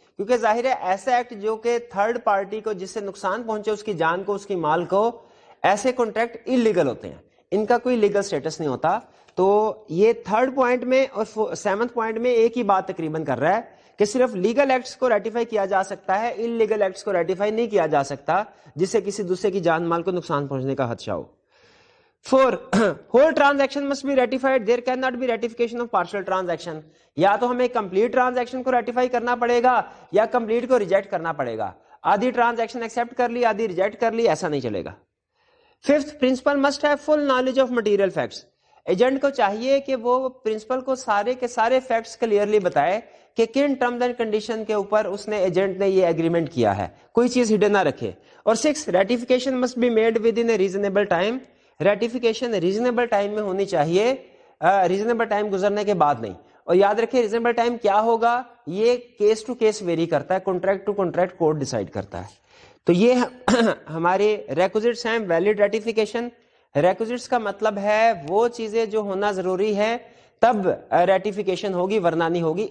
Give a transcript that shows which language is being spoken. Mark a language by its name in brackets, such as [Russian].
[Urdu] کیونکہ ظاہر ہے ایسا ایکٹ جو کہ تھرڈ پارٹی کو جس سے نقصان پہنچے, اس کی جان کو, اس کی مال کو, ایسے کانٹریکٹ انلیگل ہوتے ہیں, ان کا کوئی لیگل سٹیٹس نہیں ہوتا. تو یہ تھرڈ پوائنٹ میں اور 7 پوائنٹ میں ایک ہی بات تقریباً کر رہا ہے کہ صرف لیگل ایکٹس کو ریٹیفائی کیا جا سکتا ہے, ان لیگل ایکٹس کو ریٹیفائی نہیں کیا جا سکتا جس سے کسی دوسرے کی جان مال کو نقصان پہنچنے کا خدشہ ہو. [English] 4 whole transaction must be ratified, there cannot be ratification of partial transaction. [Urdu] یا تو ہمیں کمپلیٹ ٹرانزیکشن کو ریٹیفائی کرنا پڑے گا یا کمپلیٹ کو ریجیکٹ کرنا پڑے گا. آدھی ٹرانزیکشن ایکسپٹ کر لی, آدھی ریجیکٹ کر لی, ایسا نہیں چلے گا. [English] 5th principal must have full knowledge of material facts. [Urdu] Agent کو چاہیے کہ وہ پرنسپل کو سارے کے سارے فیکٹس کلیئرلی بتائے کہ کن ٹرمز اینڈ کنڈیشن کے اوپر اس نے ایجنٹ نے یہ ایگریمنٹ کیا ہے, کوئی چیز ہڈن نہ رکھے. [English] اور 6 ratification must be made within a reasonable time. [Urdu] Ratification reasonable time میں ہونی چاہیے, ریزنیبل ٹائم گزرنے کے بعد نہیں. اور یاد رکھیں ریزنیبل ٹائم کیا ہوگا, یہ کیس ٹو کیس ویری کرتا ہے, contract to contract court decide کرتا ہے. تو یہ ہمارے ریکوزٹس ہیں. ویلڈ ریٹیفیکیشن, ریکوزٹس کا مطلب ہے وہ چیزیں جو ہونا ضروری ہے تب ریٹیفیکیشن ہوگی ورنہ نہیں ہوگی.